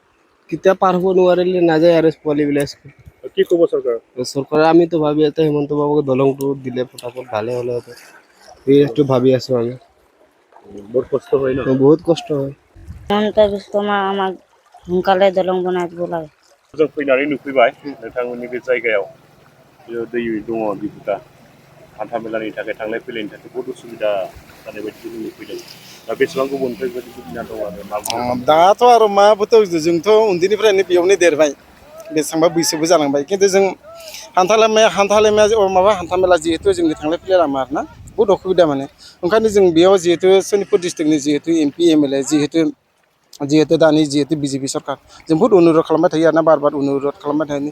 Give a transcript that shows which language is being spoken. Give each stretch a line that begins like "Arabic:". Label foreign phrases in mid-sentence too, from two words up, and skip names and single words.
Assamese: কেতিয়া পাৰ হ'ব নোৱাৰিলে নাযায় আৰু পোৱালিবিলাক। কি ক'ব চৰকাৰ? চৰকাৰে আমিতো ভাবি আছো হিমন্ত বাবুকে দলংটো দিলে ফটাফট ভালে হ'লে হতো এইটো ভাবি আছো আমি। বহুত কষ্ট হয় ন? বহুত কষ্ট হয়। আমাক সোনকালে দলং বনাই দিব লাগে।
Bodo: जों फैनानै नुफैबाय नोंथांमोननि बे जायगायाव दै दङ दिपुटा हान्था मेलानि थाखाय थांलाय फैलायनि थाखाय बहुद उसुबिदा जानाय बायदि जों नुफैदों। दा बेसेबां गोबावनिफ्राय बेबायदि सुबिदा दं आरो मा दाथ' आरो माबोथ' जोंथ' उन्दैनिफ्रायनो बेयावनो देरबाय बेसेबांबा बैसोबो जालांबाय खिन्थु जों हान्था मेला जिहेतु जोंनि थांलाय फैलाय लामा आरोना बहुत असुबिदा माने ओंखायनो जों बेयाव जिहेतु सनितपुर डिस्ट्रिक्टनि जिहेतु एमपि एमएलए जिहेतु दानि जिहेतु बिजेपि सरकार जों बहुत अनुरद खालामबाय थायो आरोना बार अनुरद खालामबाय थायो।